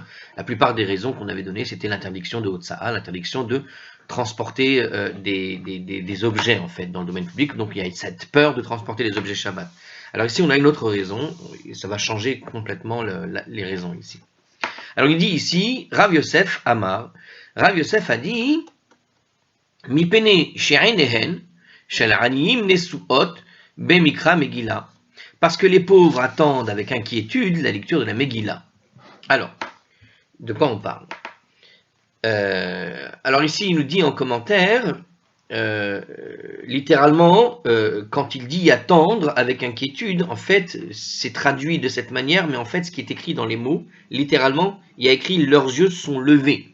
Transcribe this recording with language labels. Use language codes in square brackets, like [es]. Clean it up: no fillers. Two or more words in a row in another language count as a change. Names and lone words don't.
[fr] La plupart des raisons qu'on avait données, c'était l'interdiction de Hotza'a, l'interdiction de transporter des objets, en fait, dans le domaine public. Donc il y a cette peur de transporter les objets Shabbat. Alors ici, on a une autre raison, et ça va changer complètement les raisons ici. Alors il dit ici, Rav Yosef Amar, Rav Yosef a dit, [he] מפני שעיניהן של עניים נשואות במקרא מגילה. [fr] Parce que les pauvres attendent avec inquiétude la lecture de la Megillah. Alors, de quoi on parle Alors ici, il nous dit en commentaire, littéralement, quand il dit attendre avec inquiétude, en fait, c'est traduit de cette manière, mais en fait, ce qui est écrit dans les mots, littéralement, il y a écrit « leurs yeux sont levés ».